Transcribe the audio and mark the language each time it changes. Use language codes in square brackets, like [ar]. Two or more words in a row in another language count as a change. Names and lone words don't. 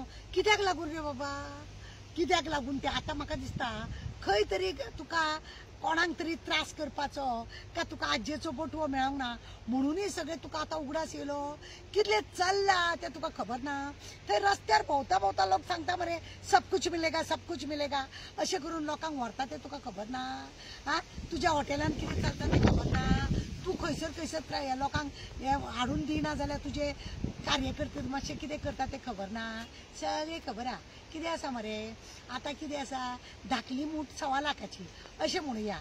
[kok] कित्याक लागून रे बाबा, कित्याक लागून ते आता म्हाका दिसता खंय तरी तुका कोणाक तरी त्रास करपाचो काय तुका आज्जेचो बटवो मेळोंक ना म्हणूनय सगळे तुका आता उगडास येयलो. कितले चल्ला ते तुका खबर ना. थंय रस्त्यार भोंवता भोंवता लोक सांगता मरे [hi] सब कुछ मिलेगा सब कुछ मिलेगा [kok] अशें करून लोकांक व्हरता ते तुका खबर ना. हा तुज्या हॉटेलान कितें चलता ते खबर ना. तू खंयसर खंयसर हे लोकांक हे हाडून दिना जाल्यार तुजे कार्यकर्ते मातशें कितें करता ते खबर ना. सगळें खबर आहा. कितें आसा मरे आता कितें आसा धाकली मूठ 1.25 लाखाची अशें म्हणुया.